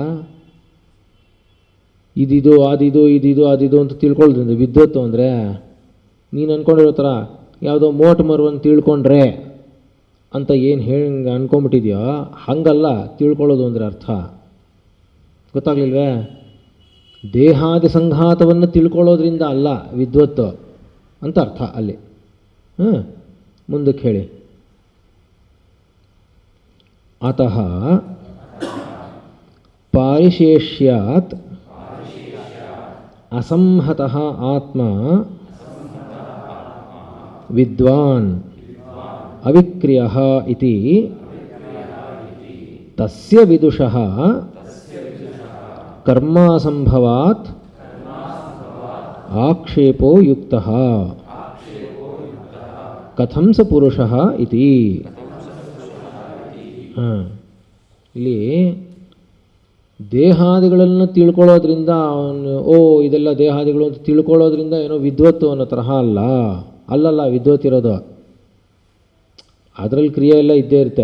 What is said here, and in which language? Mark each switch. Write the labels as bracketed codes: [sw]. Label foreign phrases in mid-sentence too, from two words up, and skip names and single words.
[kn] ಇದಿದು ಅದಿದು ಇದಿದು ಅದಿದು ಅಂತ ತಿಳ್ಕೊಳ್ಳೋದ್ರಿಂದ ವಿದ್ವತ್ತು ಅಂದರೆ ನೀನು ಅಂದ್ಕೊಂಡಿರೋ ಥರ ಯಾವುದೋ ಮೋಟ್ ಮರವನ್ನು ತಿಳ್ಕೊಂಡ್ರೆ ಅಂತ ಏನು ಹೇಳಿ ಅಂದ್ಕೊಂಬಿಟ್ಟಿದೆಯೋ ಹಾಗಲ್ಲ ತಿಳ್ಕೊಳ್ಳೋದು ಅಂದರೆ ಅರ್ಥ. ಗೊತ್ತಾಗಲಿಲ್ವೇ? ದೇಹಾದಿ ಸಂಘಾತವನ್ನು ತಿಳ್ಕೊಳ್ಳೋದ್ರಿಂದ ಅಲ್ಲ ವಿದ್ವತ್ತು ಅಂತ ಅರ್ಥ ಅಲ್ಲಿ. ಮುಂದಕ್ಕೆ ಹೇಳಿ. [sa] ಅತಃ ಪಾರಿಶೇಷ್ಯಾತ್ ಅಸಂಹತಃ ಆತ್ಮ ವಿದ್ವಾನ್ ಅವಿಕ್ರಿಯಃ ಇತಿ ತಸ್ಯ ವಿದುಷಃ ಕರ್ಮಾಸಂಭವಾತ್ ಆಕ್ಷೇಪೋ ಯುಕ್ತಃ ಕಥಂ ಸ ಪುರುಷಃ ಇತಿ. [kn] ಇಲ್ಲಿ ದೇಹಾದಿಗಳನ್ನು ತಿಳ್ಕೊಳ್ಳೋದ್ರಿಂದ ಅವನು ಇದೆಲ್ಲ ದೇಹಾದಿಗಳು ಅಂತ ತಿಳ್ಕೊಳ್ಳೋದ್ರಿಂದ ಏನೋ ವಿದ್ವತ್ತು ಅನ್ನೋ ತರಹ ಅಲ್ಲಲ್ಲ ವಿದ್ವತ್ತಿರೋದು. ಅದರಲ್ಲಿ ಕ್ರಿಯೆ ಎಲ್ಲ ಇದ್ದೇ ಇರುತ್ತೆ.